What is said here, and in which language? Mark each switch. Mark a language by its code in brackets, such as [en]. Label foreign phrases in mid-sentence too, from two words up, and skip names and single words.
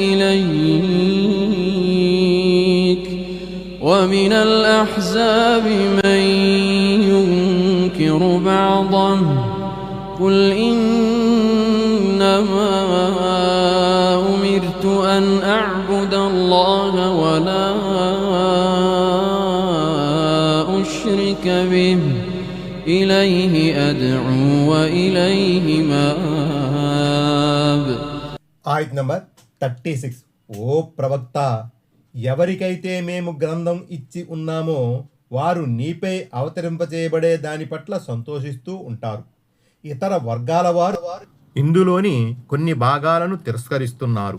[ar] إليك ومن الأحزاب من ينكر بعضه قل إنما أمرت أن أعبد الله ولا أشرك به إليه أدعو وإليه مآب. [te] ఆయత్ నంబర్ 36. ఓ ప్రవక్త, ఎవరికైతే మేము గ్రంథం ఇచ్చి ఉన్నామో వారు నీపై అవతరింపచేయబడే దాని పట్ల సంతోషిస్తూ ఉంటారు. ఇతర వర్గాల వారు ఇందులోని కొన్ని భాగాలను తిరస్కరిస్తున్నారు.